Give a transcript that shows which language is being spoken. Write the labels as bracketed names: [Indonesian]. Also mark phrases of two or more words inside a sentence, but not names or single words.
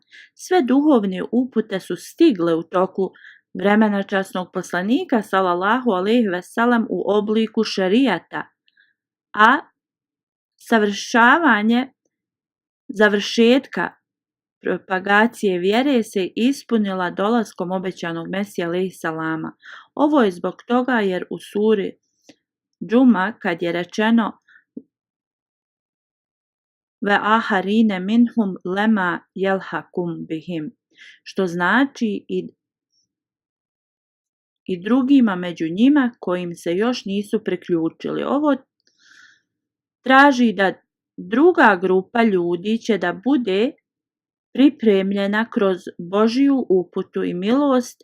[Bosnian] Sve duhovne upute su stigle u toku vremena časnog poslanika [Arabic] صلى الله عليه وسلم [Bosnian] u obliku šerijata, a savršavanje završetka propagacije vjere se ispunila dolaskom obećanog Mesija [Arabic] عليه السلام. [Bosnian] Ovo je zbog toga jer u suri Džuma kad je rečeno [Arabic] وآخرين منهم لما يلحقوا بهم, [Bosnian] što znači i drugima među njima kojim se još nisu priključili. Ovo traži da druga grupa ljudi će da bude pripremljena kroz Božiju uputu i milost.